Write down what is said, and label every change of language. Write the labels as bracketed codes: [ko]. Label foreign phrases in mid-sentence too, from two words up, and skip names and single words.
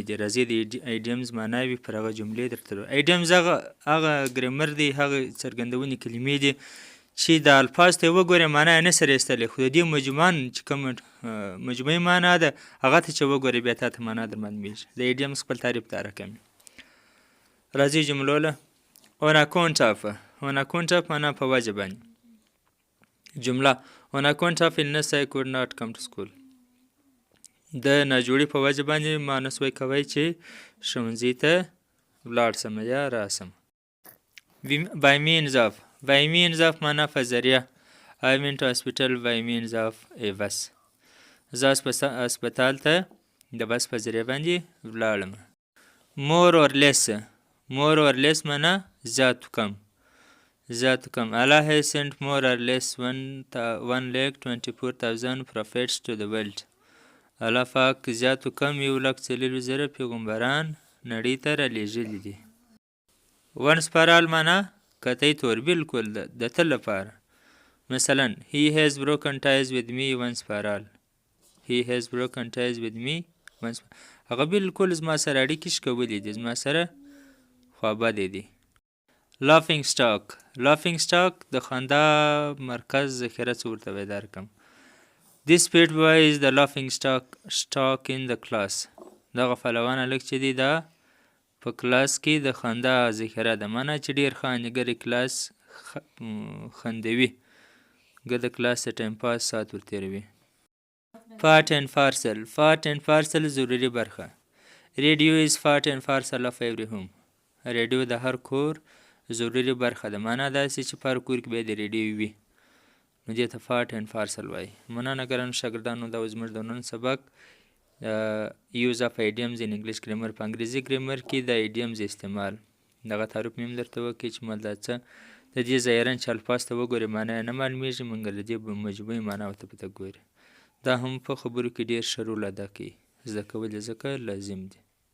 [ps] دي راځئ د ایډیمز معناوې پر هغه جملې درته ایډیمز هغه ګرامر دی هغه څرګندونې کلمې دي چې د الفاظ ته وګورې معنا یې نه سره ایستلی خو د دې مجموعاً چې کوم مجموعي معنا ده هغه ته چې وګورې بیا تا ته معنا در معلومیږي د ایډیمز خپل تعریف دا رقم راځي جملو له [en] on account of [ps] معنا په وجه باندې جمله [en] on account of illness I could not come to school [ps] د ناجوړي په وجه باندې ما نسوی کوی چې ښوونځي ته ولاړ سم یا راسم [en] by means of [ps] معنا په ذریعه [en] I went to hospital by means of a bus [ps] زه هسپتال ته د بس په ذریعه باندې ولاړم [en] more or less [ps] معنا زیات کم [en] Allah has sent more or less [ps] 1,24,000 [en] prophets to the world [ps] الله پاک زیات کم 1,40,000 پیغمبران نړۍ ته رالیږلي دي [en] once for all [ps] معنا قطعی طور بالکل د تل لپاره مثلا [en] he has broken ties with me once for all [ps] هغه بالکل زما سره اړیکې شکولې دي زما سره خوابدی دي [en] laughing stock [ps] د خندا مرکز ذخیره څه ورته وایي دا رقم [en] this pet boy is the laughing stock in the class [ps] دغه فلوان هلک چې دی دا په کلاس کې د خندا ذخیره ده معنا چې ډېر ښه انګرې کلاس خندوي ګه د کلاس د ټایم پاس ساعت ورتېروي [en] part and parcel [ps] ضروري برخه [en] radio is part and parcel of every home [ps] ریډیو د هر کور ضروري برخه ده معنا داسې چې په هر کور کې باید ریډیو وي نو دې ته [en] part and parcel [ps] وایي مننه ګرانو شاګردانو دا زموږ د نن سبق [en] use of idioms in English grammar [ps] په انګریزي ګرامر کې د ایډیمز استعمال دغه تعریف مې هم درته وکړي چې مال دا څه د دې ظاهراً چې الفاظ ته وګورې معنا یې نه معلومیږي مګر د دې مجموعي معنا ورته پته ګورې دا هم په خبرو کې ډېر ښه رول ادا کوي زده کول یې ځکه لازم دي